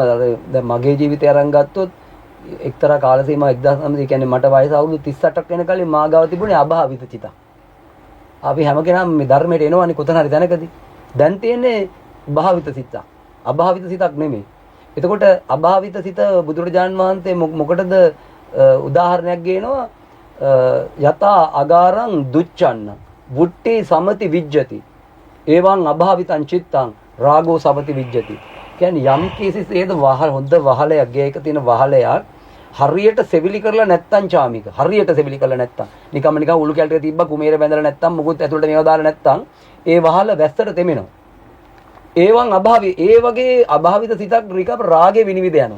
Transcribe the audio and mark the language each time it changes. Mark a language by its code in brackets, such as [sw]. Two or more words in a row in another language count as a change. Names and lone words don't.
[si] දැන් මගේ ජීවිතය අරන් ගත්තොත් එක්තරා කාල සීමා 1900 කියන්නේ මට වයස අවුරුදු 38ක් වෙන කලින් මා ගාව තිබුණේ අභාවිත චිත. අපි හැම කෙනාම මේ ධර්මයට එනවනේ කොතන හරි දැනකදී. දැන් තියෙන්නේ භාවිත සිත. අභාවිත සිතක් නෙමෙයි. එතකොට අභාවිත සිත බුදුරජාන් වහන්සේ මොකටද උදාහරණයක් ගේනවා [pi] යතා අගාරං දුච්චන්න වුට්ටි සමති විජ්ජති එවං අභාවිතං චිත්තං රාගෝ සමති විජ්ජති. [si] කියන්නේ යම් කිසි සේද හොඳ වහලයක් ගේක තියෙන වහලයක් හරියට සෙවිලි කරලා නැත්තම් චාමික හරියට සෙවිලි කරලා නැත්තම් නිකන් උළු කැල් ටික තිබ්බා කුමේර බැඳලා නැත්තම් මොකුත් ඇතුළට මේවා දාලා නැත්තම් ඒ වහල වැස්සට තෙමෙනවා. ඒවන් අභාවි ඒ වගේ අභාවිත සිතක් රිකප් රාගේ විනිවිද යනවා.